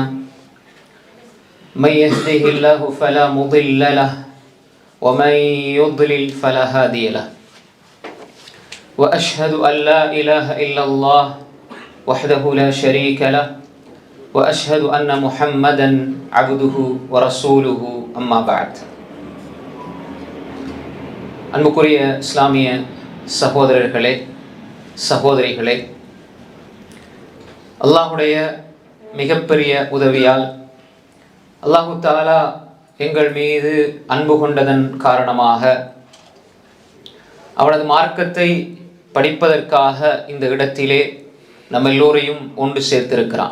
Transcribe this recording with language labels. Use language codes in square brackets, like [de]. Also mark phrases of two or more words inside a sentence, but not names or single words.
[ar] من يهده الله فلا مضل له ومن يضلل فلا هادي له. وأشهد أن لا إله إلا الله وحده لا شريك له وأشهد أن محمدا عبده ورسوله أما بعد. [ta] அன்புக்குரிய இஸ்லாமிய சகோதரர்களே சகோதரிகளே, அல்லாஹுடைய மிகப்பெரிய உதவியால் [ar] الله تعالى [ta] எங்கள் மீது அன்பு கொண்டதன் காரணமாக அவனது மார்க்கத்தை படிப்பதற்காக இந்த இடத்திலே நம்ம எல்லோரையும் ஒன்று சேர்த்திருக்கிறான்.